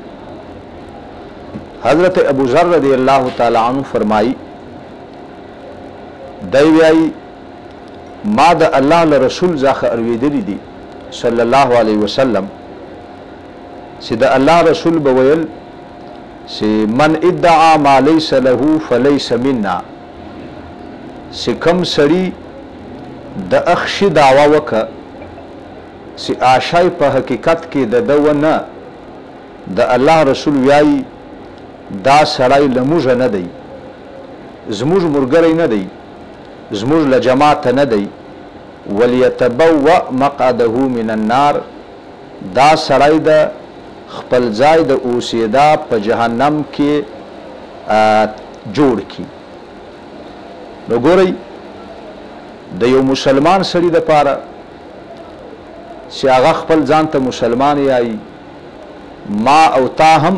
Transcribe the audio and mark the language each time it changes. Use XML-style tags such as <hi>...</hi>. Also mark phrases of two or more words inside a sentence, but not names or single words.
<ps>حضرت ابو ذر</ps> <ar>رضی الله تعالی عنہ</ar> <ps>فرمایي، دی وایي ما د الله له رسول څخه اورېدلی دي</ps> <ar>صلی الله علیه وسلم</ar> <ps>چې د الله رسول به ویل چې</ps> <ar>من ادعا ما ليس له فليس منا،</ar> <ps>چې کوم سړي د اخشي دعوا وکړه چې آشای په حقیقت کې د ده نه، د الله رسول وایي دا سړی له موږ نه دی، زموږ ملګری نه دی، زموږ له جماعت نه دی.</ps> <ar>وليتبوأ مقعده من النار،</ar> <ps>دا سړی د خپل ځای د اوسېدا په جهنم کې جوړ کی. نو ګورئ، د یو مسلمان سړي دپاره چې هغه خپل ځان ته مسلمان یایي، ما او تا هم</ps>